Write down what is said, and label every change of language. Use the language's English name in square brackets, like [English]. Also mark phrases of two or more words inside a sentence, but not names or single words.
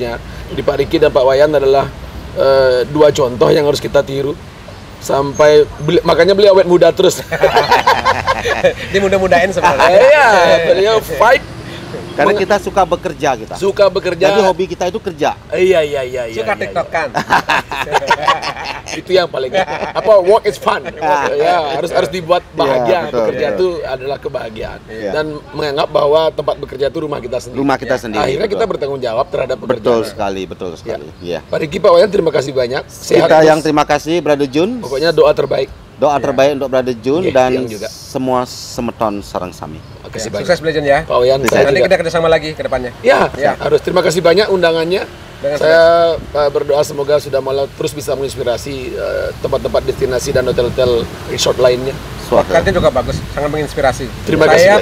[Indonesian] Jadi Pak Riki dan Pak Wayan adalah 2 contoh yang harus kita tiru. makanya beliau awet muda terus. Dia mudah-mudahin sebenarnya. Iya, beliau fight. Karena kita suka bekerja kita. Suka bekerja. Jadi hobi kita itu kerja. Iya. Suka TikTok-kan. Itu yang paling [English] work is fun. [Indonesian] Ya, harus dibuat bahagia. Betul, Bekerja betul. itu adalah kebahagiaan. Iya. Dan menganggap bahwa tempat bekerja itu rumah kita sendiri. Rumah kita sendiri. Akhirnya betul. kita bertanggung jawab terhadap pekerjaan. Betul sekali. Iya. Pak Riki, Pak Wayan, terima kasih banyak. Sehat Kita terus. yang terima kasih Brother Jun. Pokoknya doa terbaik. Doa terbaik untuk Brother Jun Oke, dan yang juga. [Balinese] semua semeton sarang sami. [Indonesian] Kasih banyak. Sukses Legend ya. Pak Wayan, saya Nanti juga. kita kerjasama lagi ke depannya. Ya, Ya. harus. Terima kasih banyak undangannya. Dengan Saya berdoa semoga sudah malah terus bisa menginspirasi tempat-tempat destinasi dan hotel-hotel resort lainnya. Podcastnya juga bagus, sangat menginspirasi. Terima kasih Saya